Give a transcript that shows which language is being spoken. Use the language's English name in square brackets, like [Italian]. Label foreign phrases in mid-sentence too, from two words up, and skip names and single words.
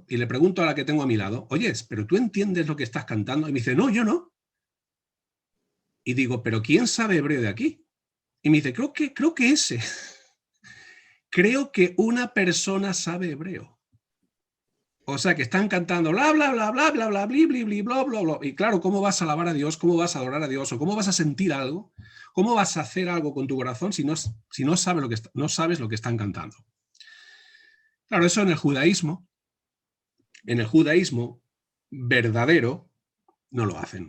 [Spanish] Y le pregunto a la que tengo a mi lado, oye, ¿pero tú entiendes lo que estás cantando? Y me dice, no, yo no. Y digo, ¿pero quién sabe hebreo de aquí? Y me dice, creo que ese. Creo que una persona sabe hebreo. O sea, que están cantando bla, bla, bla, bla, bla, bla, bli, bli, bli, bla, bla, bla. Y claro, ¿cómo vas a alabar a Dios? ¿Cómo vas a adorar a Dios? ¿O cómo vas a sentir algo? ¿Cómo vas a hacer algo con tu corazón si no sabes no sabes lo que están cantando? Claro, eso en el judaísmo verdadero no lo hacen.